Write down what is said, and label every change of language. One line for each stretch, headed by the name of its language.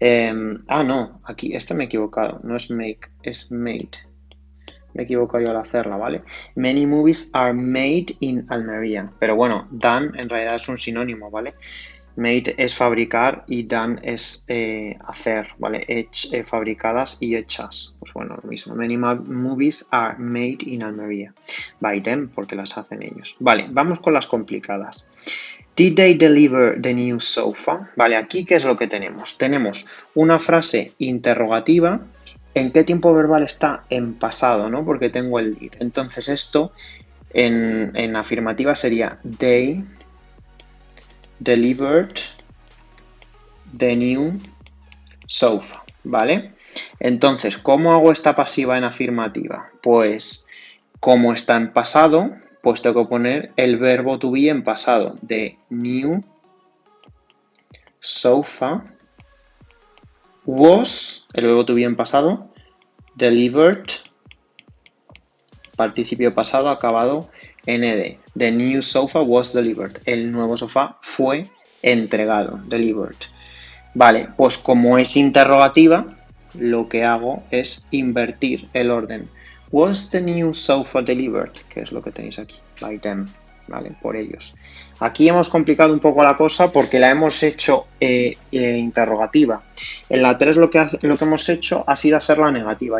Spanish: No, aquí, me he equivocado, no es make, es made. Me he equivocado yo al hacerla, ¿vale?
English: Many movies are made in Almería.
Spanish: Pero bueno, done en realidad es un sinónimo, ¿vale? Made es fabricar y done es hacer, ¿vale? Fabricadas y hechas. Pues bueno, lo mismo.
English: Many movies are made in Almería. By them,
Spanish: porque las hacen ellos. Vale, vamos con las complicadas.
English: Did they deliver the new sofa?
Spanish: Vale, aquí ¿qué es lo que tenemos? Tenemos una frase interrogativa. ¿En qué tiempo verbal está? En pasado, ¿no? Porque tengo el did. Entonces esto en afirmativa sería
English: they delivered the new sofa,
Spanish: ¿vale? Entonces, ¿cómo hago esta pasiva en afirmativa? Pues, como está en pasado, pues tengo que poner el verbo to be en pasado.
English: The new sofa was,
Spanish: el verbo to be en pasado, delivered, participio pasado acabado en ed.
English: The new sofa was delivered.
Spanish: El nuevo sofá fue entregado,
English: delivered.
Spanish: Vale, pues como es interrogativa, lo que hago es invertir el orden.
English: Was the new sofa delivered?
Spanish: Que es lo que tenéis aquí,
English: by them,
Spanish: ¿vale? Por ellos. Aquí hemos complicado un poco la cosa porque la hemos hecho interrogativa. En la 3 lo que hemos hecho ha sido hacerla negativa.